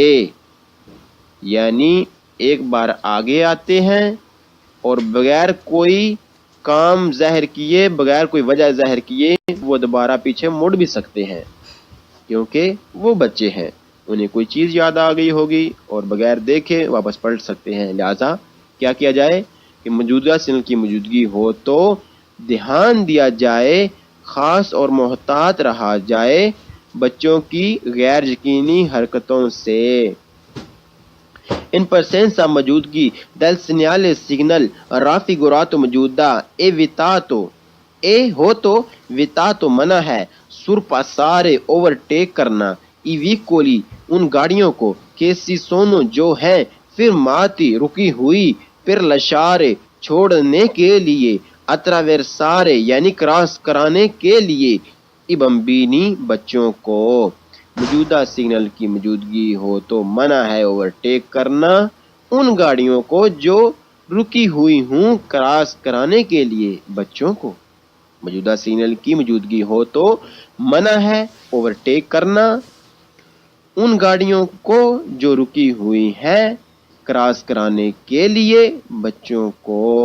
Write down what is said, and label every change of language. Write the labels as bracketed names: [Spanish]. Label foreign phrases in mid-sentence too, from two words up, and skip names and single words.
[Urdu] یعنی ایک بار آگے آتے ہیں اور بغیر کوئی کام ظاہر کیے، بغیر کوئی وجہ ظاہر کیے وہ دوبارہ پیچھے مڑ بھی سکتے ہیں، کیونکہ وہ بچے ہیں، انہیں کوئی چیز یاد آ گئی ہوگی اور بغیر دیکھے واپس پلٹ سکتے ہیں. لہٰذا کیا کیا جائے کہ موجودہ سگنل کی موجودگی ہو تو دھیان دیا جائے، خاص اور محتاط رہا جائے بچوں کی غیر یقینی حرکتوں سے. [Italian] In presenza [Urdu] موجودگی [Italian] del segnale signal raffigurato [Urdu] موجودہ ہو تو ویتاتو منع ہے، surpassare overtake کرنا، [Italian] i veicoli [Urdu] ان گاڑیوں کو، [Italian] che si sono [Urdu] جو ہیں، fermati رکی ہوئی، [Italian] per lasciare [Urdu] چھوڑنے کے لیے، attraversare یعنی کراس کرانے کے لیے، [Italian] i bambini [Urdu] بچوں کو. موجودہ سگنل کی موجودگی ہو تو منع ہے اوورٹیک کرنا ان گاڑیوں کو جو رکی ہوئی ہوں کراس کرانے کے لیے بچوں کو. موجودہ سگنل کی موجودگی ہو تو منع ہے اوورٹیک کرنا ان گاڑیوں کو جو رکی ہوئی ہیں کراس کرانے کے لیے بچوں کو.